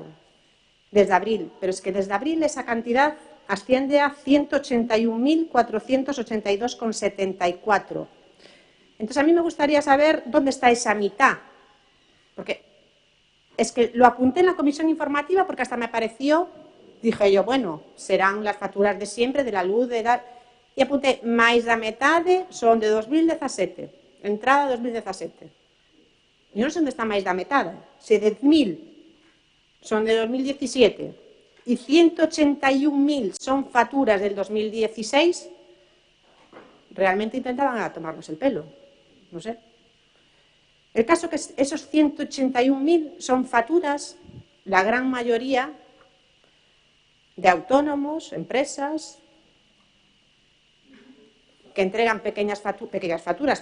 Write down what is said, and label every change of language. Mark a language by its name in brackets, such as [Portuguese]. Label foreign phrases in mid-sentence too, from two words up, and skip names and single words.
[Spanish] Desde abril, pero es que desde abril esa cantidad asciende a 181.482,74. Entonces, a mí me gustaría saber dónde está esa mitad, porque es que lo apunté en la comisión informativa porque hasta me pareció, dije yo, bueno, serán las facturas de siempre, de la luz, [Galician] e apunté, máis da metade son de 2017, entrada 2017. Eu non sei onde está máis da metade, se 10.000 son de 2017 e 181.000 son [Spanish] facturas del 2016, realmente intentaban tomarnos el pelo, no sé. El caso que esos 181.000 son facturas, la gran mayoría, de autónomos, empresas, que entregan pequeñas facturas.